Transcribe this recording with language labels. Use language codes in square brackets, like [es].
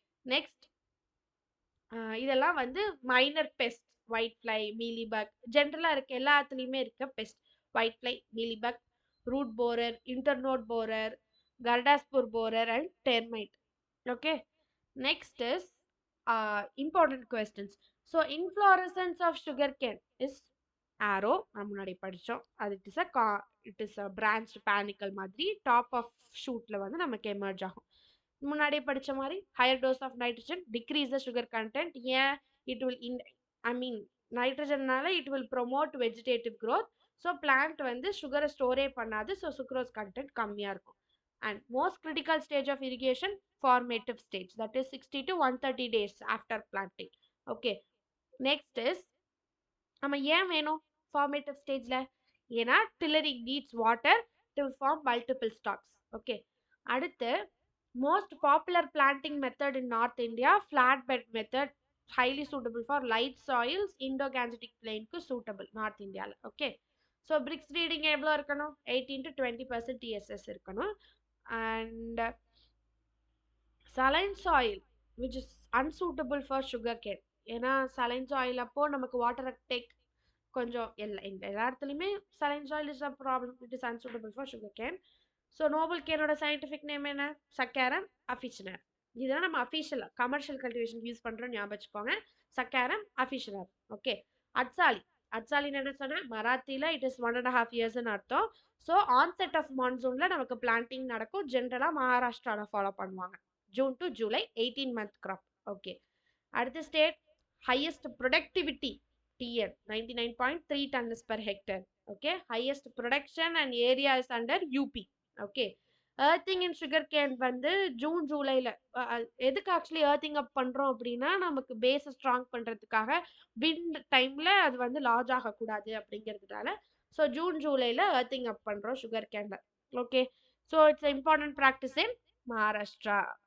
[ta] Next இதெல்லாம் வந்து minor best. White fly, mealybug, ஜென்ரலாக இருக்க எல்லாத்துலேயுமே இருக்க best. White fly, mealybug, root borer, internode borer, கர்டாஸ்பூர் borer and termite. Okay. [en] Next is important questions. So inflorescence of sugarcane is arrow. [ta] நம்ம முன்னாடி படிச்சோம். [en] அது it is a branched panicle மாதிரி top of ஷூட்ல [ta] வந்து நமக்கு எமர்ஜ் ஆகும். முன்னாடி படிச்ச மாதிரி [en] higher dose of nitrogen decrease the sugar content. ஏன்? it will நைட்ரஜன்னால it will promote vegetative growth. [ta] So plant வந்து சுகரை ஸ்டோரே பண்ணாது. ஸோ சுக்ரோஸ் கண்டென்ட் கம்மியாக இருக்கும். [en] And most critical stage of irrigation, formative stage, that is 60 to 130 days after planting. Okay. [ta] Next is நம்ம ஏன் வேணும் formative stageல? [en] ஏன்னா tillering needs water to form multiple stalks. Okay. அடுத்து most popular planting method in North India, flatbed method, highly suitable for light soils, Indo-Gangetic plain க்கு suitable North Indiaல. Okay. [ta] So bricks reading எவ்வளோ இருக்கணும்? 18 to 20% TSS இருக்கணும். [en] And saline soil which is unsuitable for sugarcane. [ta] ஏன்னா saline soil அப்போ நமக்கு water uptake கொஞ்சம் எல்லா இடத்துலையுமே [en] saline soil is a problem. It is unsuitable for sugarcane. [ta] So Nobel கேனோட scientific name என்ன? சக்காரம் அஃபிஷனர். இதெல்லாம் நம்ம அஃபிஷியல் கமர்ஷியல் கல்டிவேஷன் யூஸ் பண்ணுறோம், ஞாபகம் வச்சுக்கோங்க. சக்காரம் அஃபிஷனர். ஓகே. அட்சாலின்னு என்ன சொன்னால் மராத்தியில் [en] it is 1.5 years [ta] ன்னு அர்த்தம். ஸோ ஆன்செட் ஆஃப் மான்சூனில் நமக்கு பிளான்டிங் நடக்கும். ஜென்ரலாக மகாராஷ்டிராவில் ஃபாலோ பண்ணுவாங்க. June to July [en] 18 month crop. [ta] Okay. அடுத்த state [en] highest productivity TL 99.3 tons per hectare. Okay, highest production and area is under UP. [ta] Okay, earthing in sugar cane வந்து June ஜூலைல எதுக்கு actually earthing up பண்றோம் அப்படின்னா நமக்கு பேஸை strong பண்றதுக்காக wind டைம்ல அது வந்து லார்ஜ் ஆகக்கூடாது அப்படிங்கிறதுனால ஸோ ஜூன் ஜூலைல earthing up பண்றோம் sugar கேன்ல. [en] Okay, so it's important practice in Maharashtra.